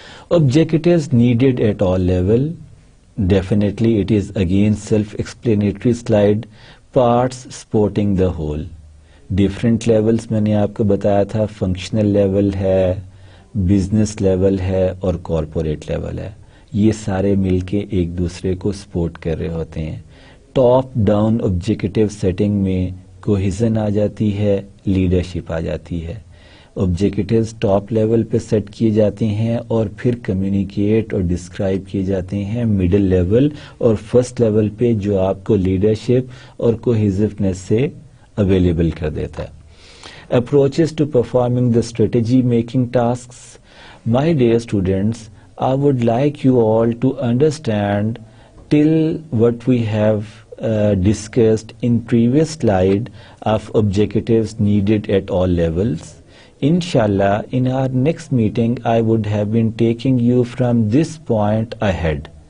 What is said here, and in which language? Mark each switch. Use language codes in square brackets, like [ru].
[en] Objectives needed at all level. Definitely it is again self-explanatory slide. Parts supporting the whole. [hi] Different levels मैंने आपको बताया था, functional level है, business level है और corporate level है. ये सारे मिलके एक दूसरे को support कर रहे होते हैं. टॉप डाउन ऑब्जेक्टिव सेटिंग में कोहिजन आ जाती है, लीडरशिप आ जाती है. ऑब्जेक्टिव्स टॉप लेवल पे सेट किए जाते हैं और फिर कम्युनिकेट और डिस्क्राइब किए जाते हैं मिडिल लेवल और फर्स्ट लेवल पे, जो आपको लीडरशिप और कोहिजिवनेस से अवेलेबल कर देता है. [en] Approaches to performing the strategy making tasks. My dear students, I would like you all to understand till what we have discussed in previous slide of objectives needed at all levels. Inshallah, in our next meeting, I would have been taking you from this point ahead.